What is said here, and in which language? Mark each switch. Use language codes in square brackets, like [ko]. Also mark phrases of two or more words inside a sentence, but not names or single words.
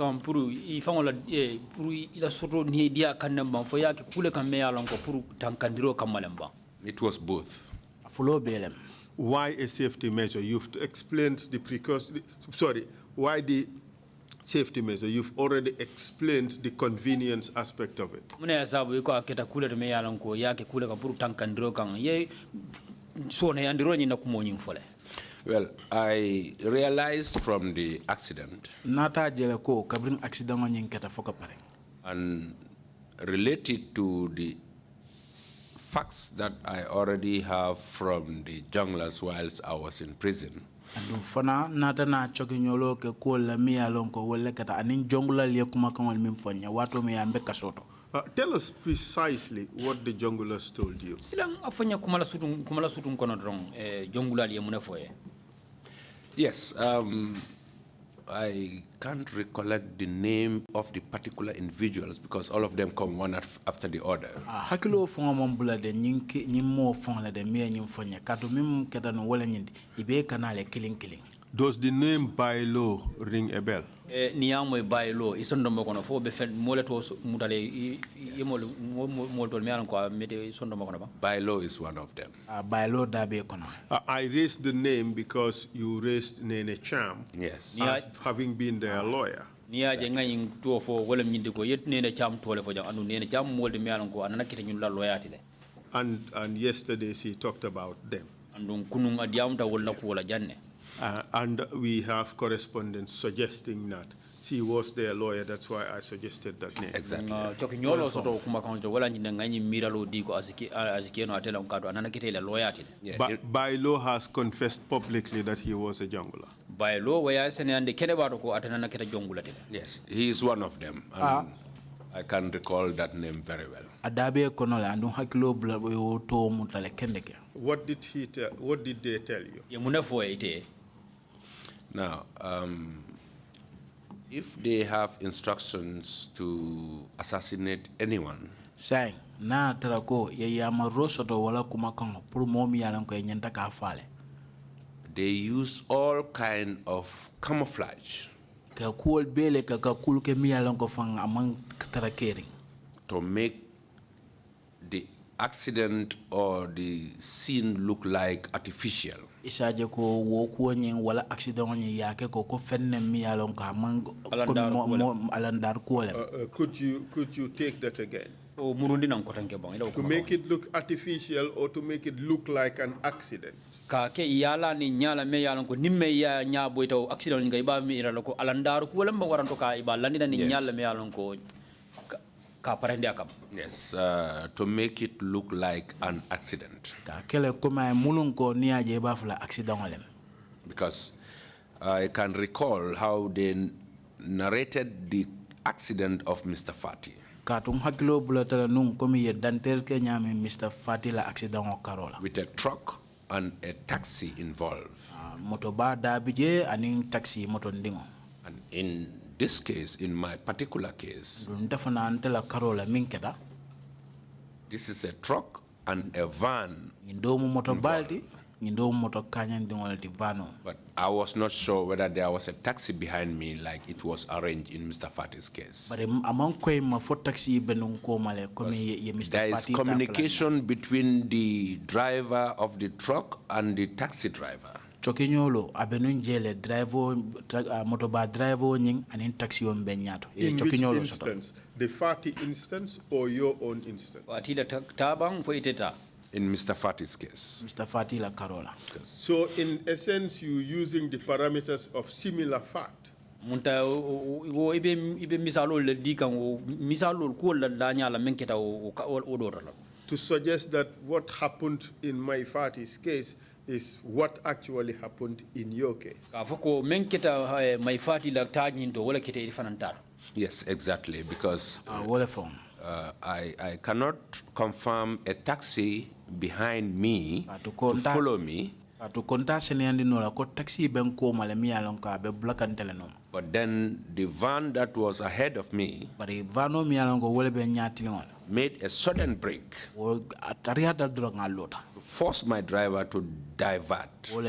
[en] was both. Why a safety measure? You've explained the why the safety measure. You've already explained the convenience aspect of it. [man] Mune ya sabu iko aketa kule to me yalan ko yake kule ka puru tankandiro kan ye so ne andiro ni na kumonyi fole. [en] Well, I realized from the accident [man] Nata jele ko kabrin accident nyin keta foka pare. [en] and related to the facts that I already have from the junglers whilst I was in prison. [man] Andu fana nata na choki nyolo ke ko la mi alon ko wolle kata anin jongula liye kuma kan min fonya wato me ambe kasoto. [en] Tell us precisely what the junglers told you. [man] Silang afanya kumala sutun kono drong jongula liye mune foye. [en] Yes, I can't recollect the name of the particular individuals because all of them come one after the other. [man] Hakilo fonga mombula de nyimmo fonga de me nyim fonya kato mim keta no wala nyindi ibe kanale killing. [en] Does the name Bailo ring a bell? [man] Niyamo Bailo isondo mokono fo be fen mole to mutale yemol mol tol mealan ko mete isondo mokono ba. [en] Bailo is one of them. [man] Bailo dabe kono. [en] I raised the name because you raised Nene Cham. Yes. As having been their lawyer. [man] Niya je ngayin to fo wala nyindi ko yet Nene Cham tole fo jang anu Nene Cham molde mealan ko anana kite nyulla loyati le. [en] And yesterday she talked about them. [man] Andun kunung adiamta wala ko wala janne. [en] And we have correspondence suggesting that she was their lawyer. That's why I suggested that name. Exactly. [man] Choki nyolo soto kuma kanjo wala nyinde ngayi miralo di ko asiki no atela on anana kite le loyati le. [en] Bailo has confessed publicly that he was a jungler. [man] Bailo waya sene ande kene bato ko atana kite jongula tele. [en] Yes, he is one of them. And I can recall that name very well. [man] Adabe kono la andun hakilo bla to mutale kendeke. [en] What did he tell? What did they tell you? [man] Ye mune foye ite. [en] Now, if they have instructions to assassinate anyone, [man] Say na tarako ye yama rosoto wala kuma kango puru momi yalan ko nyenta ka fale. [en] they use all kind of camouflage [man] Ka kuol bele ka kul ke mi yalan ko fang amang tarakering. [en] to make the accident or the scene look like artificial. [man] Isaje ko wo ko nyen wala accident nyen yake ko fenne mi yalan ko amang alandar ko le. [en] Could you take that again? [man] O murundi nan kotanke bon ila [en] To make it look artificial or to make it look like an accident? [man] ka ke yala ni nyala me yalan ko nimme ya nya boyto accident ngai ba mi ira ko alandar ko wala mba waranto ka iba landina ni nyala me yalan ko ka parende akam. [en] Yes, to make it look like an accident. [man] Ka kele kuma mulun ko niaje ba fula accident olem. [en] Because I can recall how they narrated the accident of Mr. Fati. [man] Katum hakilo bulatala nung komi ye dantel ke nyame Mr. Fati la accident o karola. [en] With a truck and a taxi involved. [man] Moto ba dabije aning taxi moto ndingo. [en] And in this case, in my particular case, [man] Ndafana antela karola minkeda. [en] this is a truck and a van. [man] Ndomu moto baldi, ndomu moto kanya ndingol di vano. [en] But I was not sure whether there was a taxi behind me like it was arranged in Mr. Fati's case. [man] But among kwe ma fo taxi benung ko male komi ye Mr. [en] There is Fati communication between the driver of the truck and the taxi driver. [man] Chokinyolo abenun jele driver motoba driver nying anin taxi on benyato. [en] In which instance? The Fati instance or your own instance? [man] Atila tabang fo iteta. [en] In Mr. Fati's case. [man] Mr. Fati la Carola. [en] So in essence, you using the parameters of similar fact. [man] Munta wo ibe misalo le dikan wo misalo ko la danya la menketa o odora. [en] To suggest that what happened in my Fati's case is what actually happened in your case. [man] Afoko menketa my Fati la tajinto wala kete ifanantaro. [en] Yes, exactly, because I cannot confirm a taxi behind me to follow me. But then the van that was ahead of me made a sudden break to force my driver to divert.